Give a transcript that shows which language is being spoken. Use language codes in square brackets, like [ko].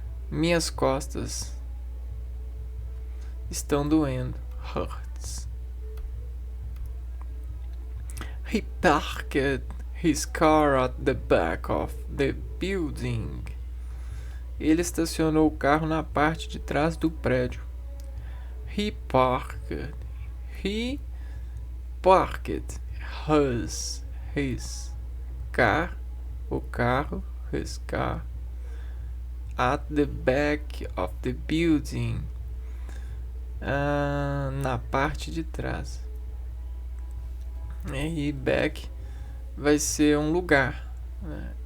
[pt] Minhas costas estão doendo. [en] Hurts. He parked his car at the back of the building. [pt] Ele estacionou o carro na parte de trás do prédio. [en] He parked his car, [pt] o carro, [en] his car, at the back of the building, [pt] na parte de trás. E back vai ser um lugar, né?